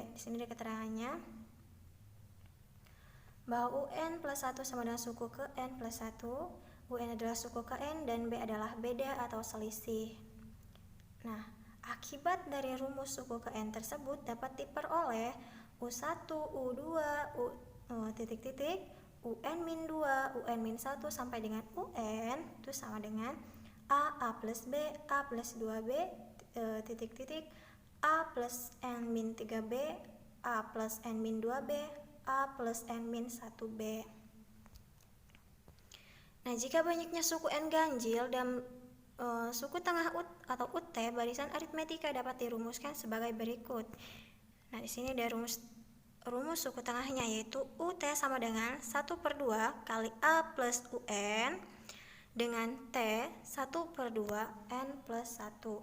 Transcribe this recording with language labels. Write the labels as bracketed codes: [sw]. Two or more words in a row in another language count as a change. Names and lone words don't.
[id] Di sini ada keterangannya bahwa UN plus 1 sama dengan suku ke N plus 1, UN adalah suku ke N dan B adalah beda atau selisih. Nah, akibat dari rumus suku ke N tersebut dapat diperoleh U1, U2, UN min 2, UN min 1 sampai dengan UN itu sama dengan A plus B, A plus 2B, A plus N min 3B, A plus N min 2B, A plus N min 1B. Nah, jika banyaknya suku N ganjil dan suku tengah atau UT, barisan aritmetika dapat dirumuskan sebagai berikut. Nah, di sini ada rumus suku tengahnya, yaitu UT sama dengan 1/2 kali A plus UN dengan T 1/2 N plus 1.